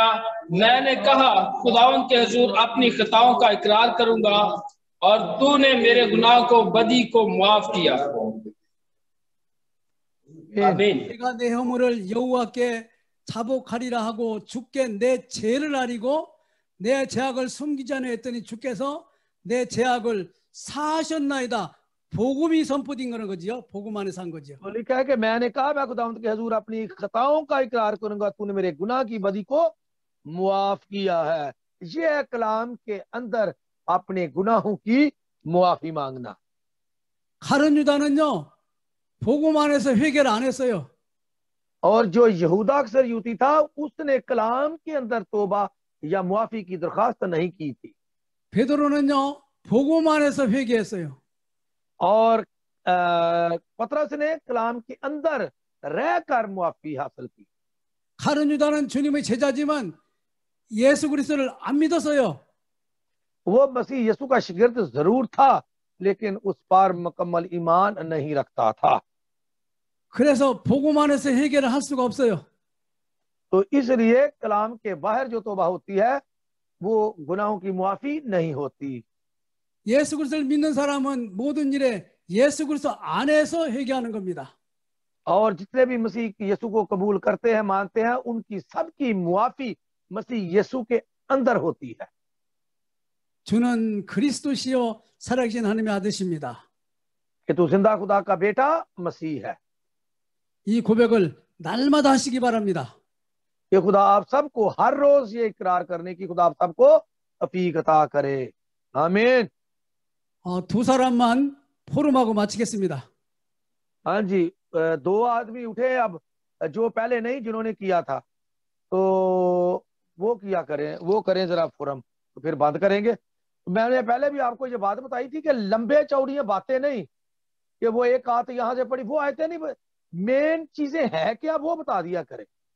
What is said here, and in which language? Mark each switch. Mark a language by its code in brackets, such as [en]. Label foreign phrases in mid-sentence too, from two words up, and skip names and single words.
[ur] میں نے کہا خداون کے حضور اپنی خطاؤں کا اقرار کروں گا اور تو نے میرے گناہ کو بدی کو معاف کیا. آمین. [ko] 내가 내 허물을 여호와께 자복하리라 하고 주께 내 죄를 아리고 내 죄악을 숨기지 않아 했더니 주께서 내 죄악을 사하셨나이다. 복음이 선포된 거는 거지요. 복음 안에서 한 거지요. [ur] تو لکھا ہے کہ میں نے کہا میں خداوند کے حضور اپنی خطاؤں کا اقرار کروں گا، تو نے میرے گناہ کی بدی کو معاف کیا ہے. یہ ہے کلام کے اندر اپنے گناہوں کی معافی مانگنا. [ko] 가룟 유다는요 복음 안에서 회개를 안 했어요. [ur] اور جو یہودا اکثر یوتی تھا اس نے کلام کے اندر توبہ یا معافی کی درخواست نہیں کی تھی. [ko] 베드로는요 복음 안에서 회개했어요. [ur] اور پطرس نے کلام کے اندر رہ کر معافی حاصل کی. [ko] 가룟 유다는 주님의 제자지만 예수 그리스도를 안 믿었어요. [ur] وہ مسیح یسوع کا شاگرد ضرور تھا لیکن اس پر مکمل ایمان نہیں رکھتا تھا. [ko] 그래서 복음 안에서 회개를 할 수가 없어요. [ur] تو اس لیے کلام کے باہر جو توبہ ہوتی ہے وہ گناہوں کی معافی نہیں ہوتی. [ko] 예수 그리스도를 믿는 사람은 모든 일에 예수 그리스도 안에서 회개하는 겁니다. [ur] اور جتنے بھی مسیح یسوع کو قبول کرتے ہیں، مانتے ہیں، ان کی سب کی معافی مسیح یسوع کے اندر ہوتی ہے. [ko] 주는 그리스도시요 살아계신 하나님의 아들이십니다. [ur] کہ تو زندہ خدا کا بیٹا مسیح ہے. [ko] 이 고백을 날마다 하시기 바랍니다. [ur] کہ خدا آپ سب کو ہر روز یہ اقرار کرنے کی خدا آپ سب کو توفیق عطا کرے. آمین. [ko] 두 사람만 포럼하고 마치겠습니다. [ur] ہاں جی، دو آدمی اٹھے اب جو پہلے نہیں جنہوں نے کیا تھا، تو وہ کیا کریں، وہ کریں ذرا فورم، تو پھر بند کریں گے. میں نے پہلے بھی آپ کو یہ بات بتائی تھی کہ لمبے چوڑیاں باتیں نہیں، کہ وہ ایک آیت یہاں سے پڑھی وہ آیتیں نہیں، مین چیزیں ہے کیا وہ بتا دیا کریں.